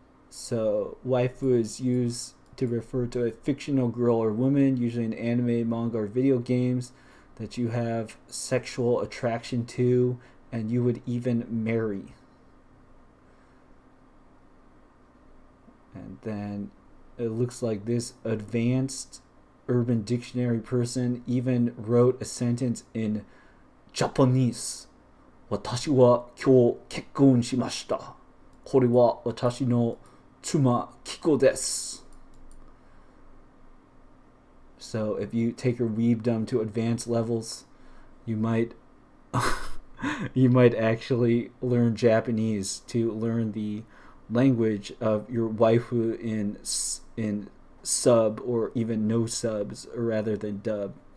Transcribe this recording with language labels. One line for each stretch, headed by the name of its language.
English: So waifu is used to refer to a fictional girl or woman, usually in anime, manga, or video games, that you have sexual attraction to and you would even marry. And then it looks like this advanced Urban Dictionary person even wrote a sentence in Japanese.
Japanese: 私は今日結婚しました。これは私の妻キコです。
English: So if you take your weebdom to advanced levels, you might actually learn Japanese to learn the language of your waifu in sub or even no subs rather than dub.